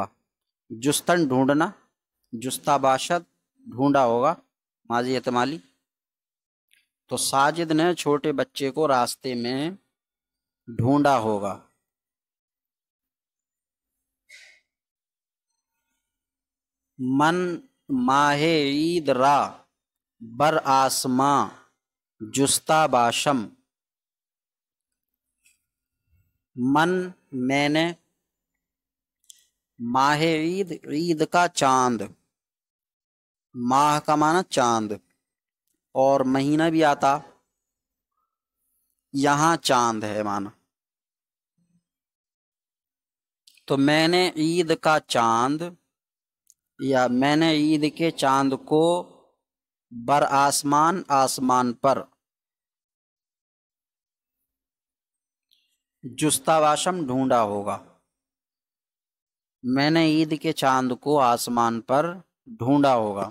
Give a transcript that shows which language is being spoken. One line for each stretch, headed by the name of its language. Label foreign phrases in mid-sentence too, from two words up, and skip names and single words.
Urdu: جستن ڈھونڈنا،
Persian: جستا باشد
Urdu: ڈھونڈا ہوگا، ماضی احتمالی، تو ساجد نے چھوٹے بچے کو راستے میں ڈھونڈا ہوگا۔
Persian: من ماہ عید را بر آسماں جستا باشم۔
Urdu: من میں نے،
Persian: ماہ عید،
Urdu: عید کا چاند، ماہ کا معنی چاند، اور مہینہ بھی آتا، یہاں چاند ہے معنی، تو میں نے عید کا چاند، یا میں نے عید کے چاند کو
Persian: بر آسمان،
Urdu: آسمان پر،
Persian: جستا باشم
Urdu: ڈھونڈا ہوگا، میں نے عید کے چاند کو آسمان پر ڈھونڈا ہوگا۔